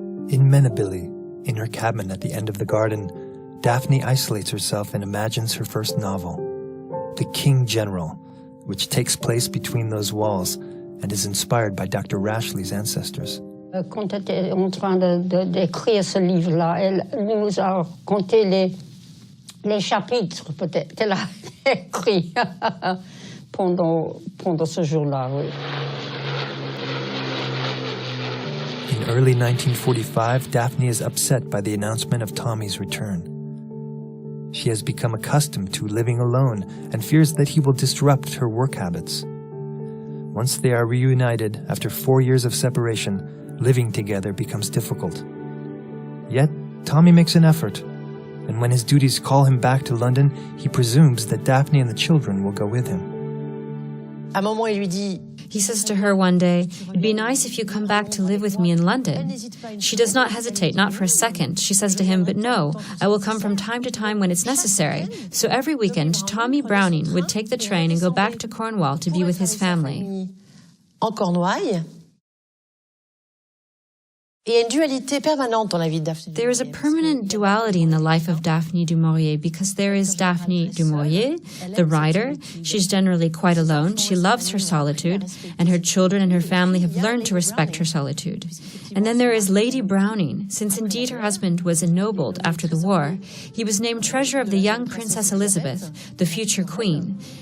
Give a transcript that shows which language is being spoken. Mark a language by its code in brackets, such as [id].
[en] In Menebili, in her cabin at the end of the garden, Daphne isolates herself and imagines her first novel, The King General, which takes place between those walls and is inspired by Dr. Rashleigh's ancestors. [fr] Quand elle était en train d'écrire ce livre-là, elle nous a raconté les chapitres, peut-être, qu'elle a écrits pendant ce jour-là, oui. [en] In early 1945, Daphne is upset by the announcement of Tommy's return. She has become accustomed to living alone and fears that he will disrupt her work habits. Once they are reunited after 4 years of separation, living together becomes difficult. Yet, Tommy makes an effort, and when his duties call him back to London, he presumes that Daphne and the children will go with him. [fr] À un moment, il lui dit, [en] He says to her one day, "It'd be nice if you come back to live with me in London." She does not hesitate, not for a second. She says to him, "But no, I will come from time to time when it's necessary." So every weekend, Tommy Browning would take the train and go back to Cornwall to be with his family. [fr] en Cornouailles. Et il y a une dualité permanente dans la vie de Daphne. [en] There is a permanent duality in the life of Daphne du Maurier because there is Daphne du Maurier, the writer. She's generally quite alone. She loves her solitude, and her children and her family have learned to respect her solitude. And then there is Lady Browning. Since indeed her husband was ennobled after the war, he was named treasurer of the young Princess Elizabeth, the future queen.